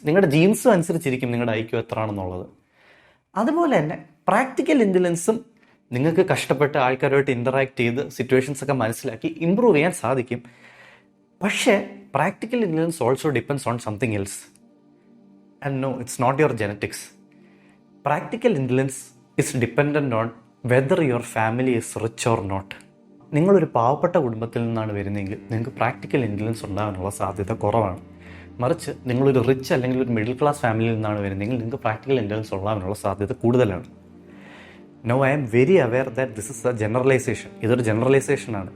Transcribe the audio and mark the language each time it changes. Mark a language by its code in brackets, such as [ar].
[ml] നിങ്ങളുടെ ജീൻസും അനുസരിച്ചിരിക്കും നിങ്ങളുടെ ഐക്യു എത്രയാണെന്നുള്ളത്. അതുപോലെ തന്നെ പ്രാക്ടിക്കൽ ഇൻ്റലിജൻസും നിങ്ങൾക്ക് കഷ്ടപ്പെട്ട് ആൾക്കാരുമായിട്ട് ഇൻ്ററാക്ട് ചെയ്ത് സിറ്റുവേഷൻസ് ഒക്കെ മനസ്സിലാക്കി ഇമ്പ്രൂവ് ചെയ്യാൻ സാധിക്കും. [en] പക്ഷേ practical intelligence also depends on something else. And no, it's not your genetics. Practical intelligence is dependent on whether your family is rich or not. [ml] നിങ്ങളൊരു പാവപ്പെട്ട കുടുംബത്തിൽ നിന്നാണ് വരുന്നതെങ്കിൽ നിങ്ങൾക്ക് പ്രാക്ടിക്കൽ ഇൻ്റലിജൻസ് ഉണ്ടാകാനുള്ള സാധ്യത കുറവാണ്. മറിച്ച് നിങ്ങളൊരു റിച്ച് അല്ലെങ്കിൽ ഒരു മിഡിൽ ക്ലാസ് ഫാമിലിയിൽ നിന്നാണ് വരുന്നതെങ്കിൽ നിങ്ങൾക്ക് പ്രാക്ടിക്കൽ ഇൻ്റലിജൻസ് ഉണ്ടാകാനുള്ള സാധ്യത കൂടുതലാണ്. [en] No, I am very aware that this is a generalisation. [ml] ഇതൊരു ജനറലൈസേഷനാണ്.